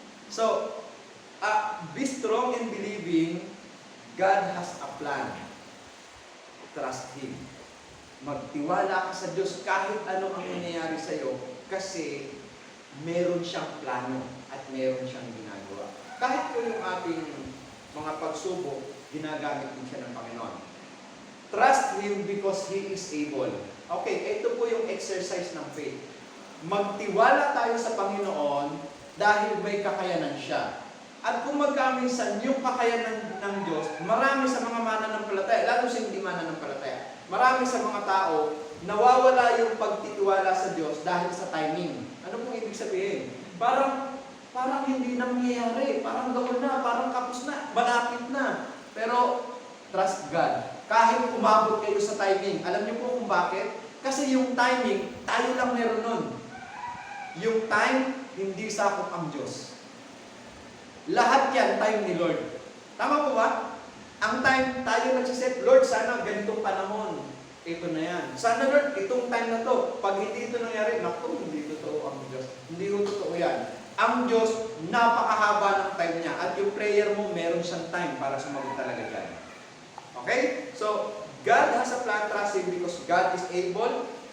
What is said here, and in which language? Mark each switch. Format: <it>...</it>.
<en>So, be strong in believing God has a plan. Trust Him.</en> <tl>Magtiwala ka sa Diyos kahit ano ang nangyayari sa iyo kasi meron siyang plano at meron siyang ginagawa. Kahit po yung ating mga pagsubok, ginagamit din siya ng Panginoon.</tl> <en>Trust Him because He is able.</en> <tl>Okay, ito po yung exercise ng faith. Magtiwala tayo sa Panginoon dahil may kakayanan siya. At kung magkaminsan yung kakayanan ng Diyos, marami sa mga mananampalataya, lalo sa hindi mananampalataya, marami sa mga tao, nawawala yung pagtitiwala sa Diyos dahil sa timing. Ano pong ibig sabihin? Parang hindi nangyayari, parang gawin na, parang kapos na, malapit na. Pero,</tl> <en>trust God.</en> <tl>Kahit umabot kayo sa timing. Alam niyo po kung bakit? Kasi yung timing, tayo lang meron nun. Yung time, hindi sakop ang Diyos. Lahat yan, time ni Lord. Tama po ba? Ang time, tayo nagsiset, Lord, sana ganitong panahon. Ito na yan. Sana Lord, itong time na to. Pag hindi ito nangyari, naku, hindi totoo ang Diyos. Hindi ko totoo yan. Ang Diyos, napakahaba ng time niya. At yung prayer mo, meron siyang time para sumagot talaga dyan. Okay?</tl> <en>So, God has a plan, trust Him because God is able.</en>